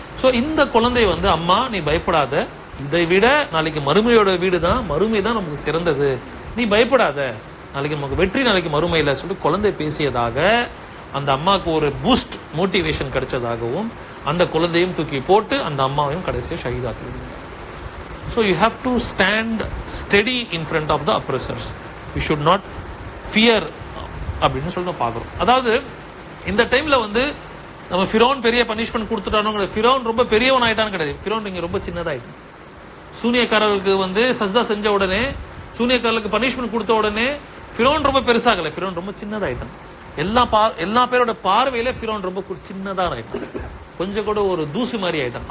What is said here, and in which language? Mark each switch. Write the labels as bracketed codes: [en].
[ta] So இந்த குழந்தை வந்து, அம்மா நீ பயப்படாத, இதை விட நாளைக்கு மறுமையோட வீடு தான், மறுமை தான் நமக்கு சிறந்தது, நீ பயப்படாத, நாளைக்கு நமக்கு வெற்றி, நாளைக்கு மறுமையில சொல்லிட்டு குழந்தை பேசியதாக அந்த அம்மாவுக்கு ஒரு பூஸ்ட் மோட்டிவேஷன் கிடைச்சதாகவும் அந்த குழந்தையும் தூக்கி போட்டு அந்த அம்மாவையும் கடைசியாக ஷஹீதாக்கி. [en] So you have to stand steady in front of the oppressors. We should not fear [ta] அப்படின்னு சொல்லிட்டு பார்க்கிறோம். அதாவது இந்த டைம்ல வந்து நம்ம ஃபிரௌன் பெரிய பனிஷ்மெண்ட் கொடுத்துட்டானோங்கிற, ஃபிரௌன் ரொம்ப பெரியவன் ஆயிட்டான்னு கிடையாது. ஃபிரௌன் இங்க ரொம்ப சின்னதாயிட்டான். சூனியக்காரர்களுக்கு வந்து சஜ்தா செஞ்ச உடனே, சூனியக்காரர்களுக்கு பனிஷ்மெண்ட் கொடுத்த உடனே ஃபிரௌன் ரொம்ப பெருசாகல, ஃபிரௌன் ரொம்ப சின்னதாயிட்டான். எல்லா பேரோட பார்வையில ஃபிரௌன் ரொம்ப சின்னதா ஆயிட்டான், கொஞ்சம் கூட ஒரு தூசி மாதிரி ஆயிட்டான்.